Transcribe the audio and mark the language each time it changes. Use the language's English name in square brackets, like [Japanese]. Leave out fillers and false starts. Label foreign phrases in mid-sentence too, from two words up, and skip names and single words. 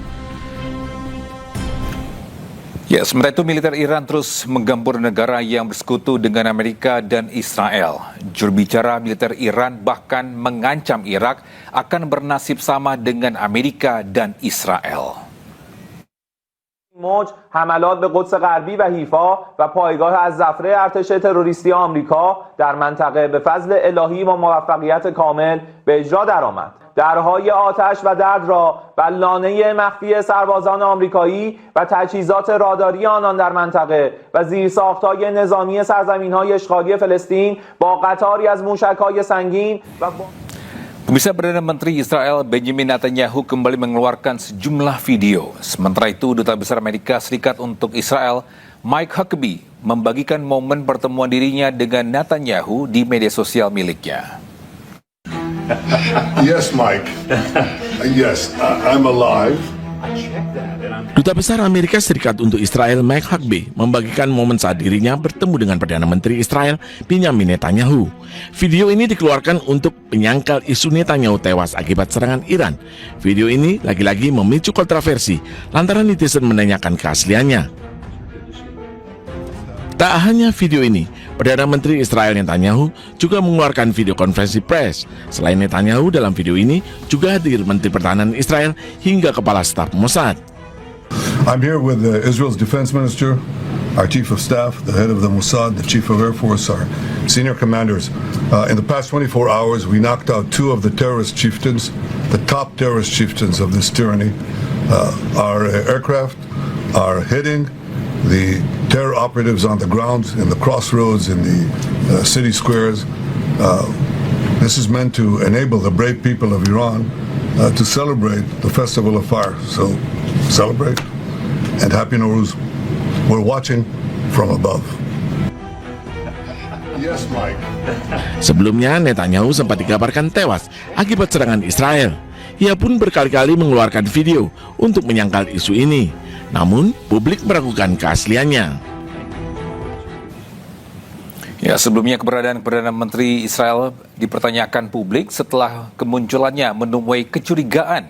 [Indonesian] Ya, sementara itu militer Iran terus menggempur negara yang bersekutu dengan Amerika dan Israel. Juru bicara militer Iran bahkan mengancam Irak akan bernasib sama dengan Amerika dan Israel. [Persian] موج حملات به قدس غربی و حیفا و پایگاه از ظفره ارتش تروریستی آمریکا در منطقه به فضل الهی و موفقیت کامل به اجرا درآمد. درهای آتش و درد را بر لانه مخفی سربازان آمریکایی و تجهیزات راداری آنان در منطقه و زیرساخت‌های نظامی سرزمین‌های اشغالی فلسطین با قطاری از موشک‌های سنگین و [Indonesian] Pemirsa, Perdana Menteri Israel Benjamin Netanyahu kembali mengeluarkan sejumlah video. Sementara itu, Duta Besar Amerika Serikat untuk Israel, Mike Huckabee, membagikan momen pertemuan dirinya dengan Netanyahu di media sosial miliknya. [English] Yes, Mike. Yes, I'm alive. [Indonesian] Duta Besar Amerika Serikat untuk Israel Mike Huckabee membagikan momen saat dirinya bertemu dengan Perdana Menteri Israel Benjamin Netanyahu. Video ini dikeluarkan untuk menyangkal isu Netanyahu tewas akibat serangan Iran. Video ini lagi-lagi memicu kontroversi lantaran netizen menanyakan keasliannya. Tak hanya video ini, Perdana Menteri Israel Netanyahu juga mengeluarkan video konferensi pers. Selain Netanyahu, dalam video ini juga hadir Menteri Pertahanan Israel hingga Kepala Staf Mossad. [English] I'm here with Israel's Defense Minister, our Chief of Staff, the head of the Mossad, the Chief of Air Force, our senior commanders. In the past 24 hours, we knocked out 2 of the terrorist chieftains, the top terrorist chieftains of this tyranny. Our aircraft are hitting the terror operatives on the ground, in the crossroads, in the city squares. This is meant to enable the brave people of Iran to celebrate the Festival of Fire. So celebrate and Happy Nowruz. We're watching from above. Yes, Mike. [Indonesian] Sebelumnya, Netanyahu sempat dikabarkan tewas akibat serangan Israel. Ia pun berkali-kali mengeluarkan video untuk menyangkal isu ini. Namun, publik meragukan keasliannya. Ya, sebelumnya keberadaan Perdana Menteri Israel dipertanyakan publik setelah kemunculannya menemui kecurigaan.